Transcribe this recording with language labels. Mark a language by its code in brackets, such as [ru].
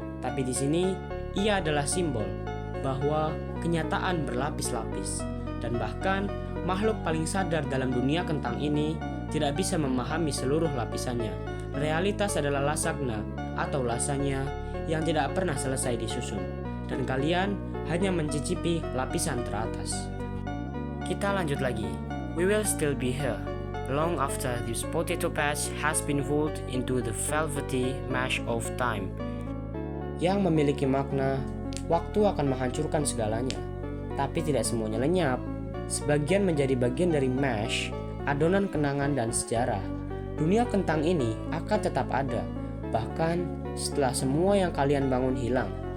[id] Tapi di sini ia adalah simbol bahwa kenyataan berlapis-lapis, dan bahkan makhluk paling sadar dalam dunia kentang ini tidak bisa memahami seluruh lapisannya. Realitas adalah lasagna atau lasanya yang tidak pernah selesai disusun, dan kalian hanya mencicipi lapisan teratas. Kita lanjut lagi. [en] We will still be here long after this potato patch has been rolled into the velvety mesh of time. [id] Yang memiliki makna, waktu akan menghancurkan segalanya, tapi tidak semuanya lenyap. Sebagian menjadi bagian dari mesh, adonan kenangan dan sejarah. Dunia kentang ini akan tetap ada, bahkan setelah semua yang kalian bangun hilang.